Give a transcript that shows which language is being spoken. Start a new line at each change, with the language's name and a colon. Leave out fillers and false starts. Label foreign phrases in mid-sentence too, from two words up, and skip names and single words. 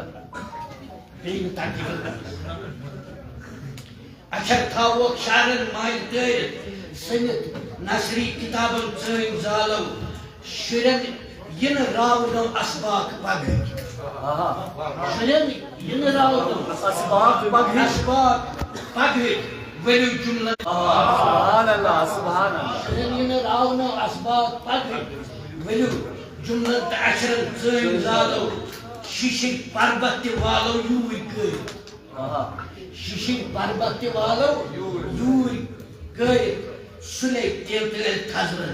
Kashmiri: بیٚیہِ تقریٖر اچھر تھاووک شعرن مال تٲرِتھ سٔنِتھ نثری کتابن ژٲنۍ زالو شُرٮ۪ن یِنہٕ راونو اسباق پگہٕکۍ شُرٮ۪ن یِنہٕ راونو اسباق پگہٕکۍ ولو جملہ
Arabic: سبحان اللہ سبحان اللہ
Kashmiri: شُرٮ۪ن یِنہٕ راونو اسباق پگہٕکۍ ولو جملن تہٕ اچھرن ژٲنۍ زالو شیشِک پربت تہِ والو یوٗرۍ کٔرِتھ شیشِک پربت تہِ والو یوٗرۍ کٔرِتھ سُلے تیل تیل تھزرن